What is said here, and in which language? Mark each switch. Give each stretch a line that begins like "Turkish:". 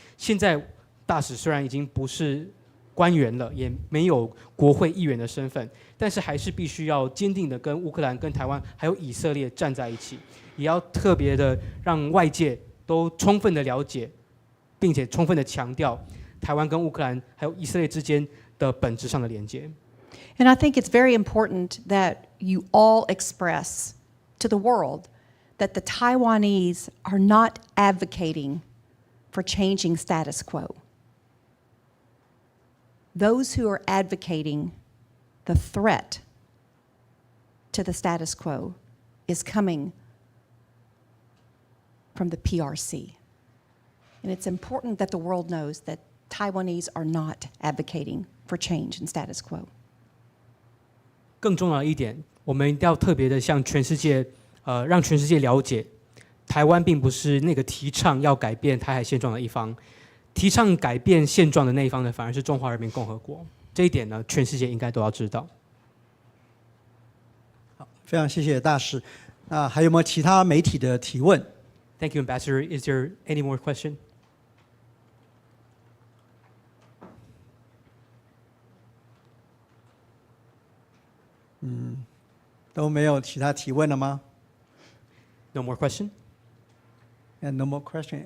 Chinese: 现在大使虽然已经不是官员了，也没有国会议员的身份，但是还是必须要坚定的跟乌克兰、跟台湾还有以色列站在一起，也要特别的让外界都充分的了解，并且充分的强调台湾跟乌克兰还有以色列之间的本质上的连接。
English: And I think it's very important that you all express to the world that the Taiwanese are not advocating for changing status quo. Those who are advocating the threat to the status quo is coming from the PRC. And it's important that the world knows that Taiwanese are not advocating for change in status quo.
Chinese: 更重要的一点，我们一定要特别的向全世界，让全世界了解，台湾并不是那个提倡要改变台海现状的一方，提倡改变现状的那一方呢，反而是中华人民共和国。这一点呢，全世界应该都要知道。好，非常谢谢大使。那还有没有其他媒体的提问？
English: Thank you, Ambassador. Is there any more question?
Chinese: 都没有其他提问了吗？
English: No more question? And no more question.